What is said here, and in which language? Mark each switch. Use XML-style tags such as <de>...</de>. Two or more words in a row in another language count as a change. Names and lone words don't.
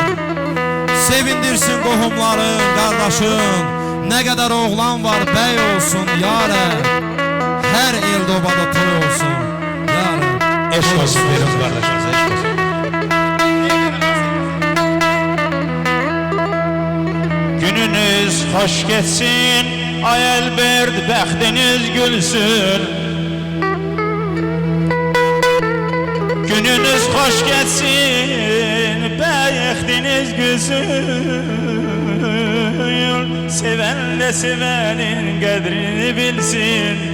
<az>Sevindirsin qohumların, qardaşın. Nə qədər oğlan var bəy olsun ya Rəbb. Hər eldə obada toy olsun ya Rəbb. Eşq olsun verimiz qardaşımıza, eşq olsun.</az> <tr>Gününüz hoş geçsin,</tr> <az>ay Albert, bəxtiniz gülsün.</az> <tr>Gününüz hoş geçsin,</tr> <az>bəxtiniz gülsün. Seven de sevenin qədrini bilsin.</az>